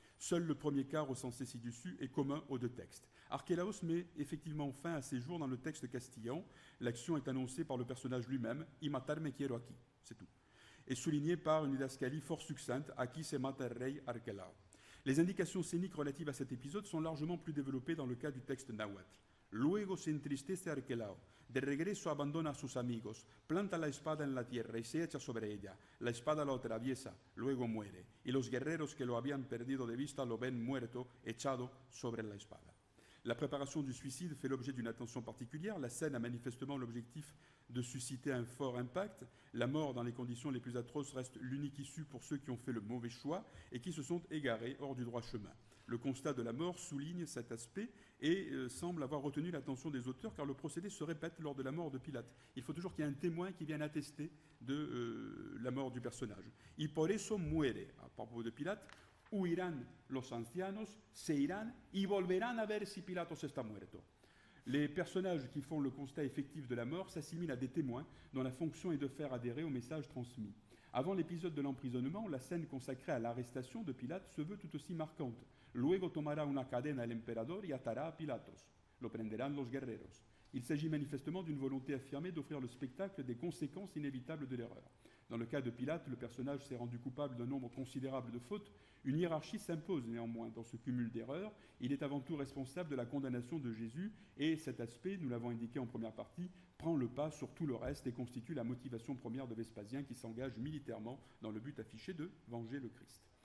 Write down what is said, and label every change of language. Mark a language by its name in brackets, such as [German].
[French] Seul le premier cas recensé ci-dessus est commun aux 2 textes. Archélaos met effectivement fin à ses jours dans le texte castillan. L'action est annoncée par le personnage lui-même, « [Spanish] Y matarme quiero aquí [French] », c'est tout, et soulignée par une didascalie fort succincte, « [Spanish] Aquí se mata el rey Archelao ». [French] Les indications scéniques relatives à cet épisode sont largement plus développées dans le cas du texte nahuatl. [Spanish] Luego se entristece Archelao. De regreso abandona a sus amigos, planta la espada en la tierra y se echa sobre ella. La espada lo atraviesa, luego muere. Y los guerreros que lo habían perdido de vista lo ven muerto, echado sobre la espada. [French] La préparation du suicide fait l'objet d'une attention particulière. La scène a manifestement l'objectif de susciter un fort impact. La mort dans les conditions les plus atroces reste l'unique issue pour ceux qui ont fait le mauvais choix et qui se sont égarés hors du droit chemin. Le constat de la mort souligne cet aspect et semble avoir retenu l'attention des auteurs car le procédé se répète lors de la mort de Pilate. Il faut toujours qu'il y ait un témoin qui vienne attester de la mort du personnage. [Spanish] Y por eso muere, [French] à propos de Pilate, [Spanish] huirán los ancianos, se irán y volverán a ver si Pilatos está muerto. [French] Les personnages qui font le constat effectif de la mort s'assimilent à des témoins dont la fonction est de faire adhérer au message transmis. Avant l'épisode de l'emprisonnement, la scène consacrée à l'arrestation de Pilate se veut tout aussi marquante. [Spanish] Luego tomará una cadena el emperador y atará a Pilatos. Lo prenderán los guerreros. [French] Il s'agit manifestement d'une volonté affirmée d'offrir le spectacle des conséquences inévitables de l'erreur. Dans le cas de Pilate, le personnage s'est rendu coupable d'un nombre considérable de fautes. Une hiérarchie s'impose néanmoins dans ce cumul d'erreurs. Il est avant tout responsable de la condamnation de Jésus et cet aspect, nous l'avons indiqué en première partie, prend le pas sur tout le reste et constitue la motivation première de Vespasien qui s'engage militairement dans le but affiché de venger le Christ.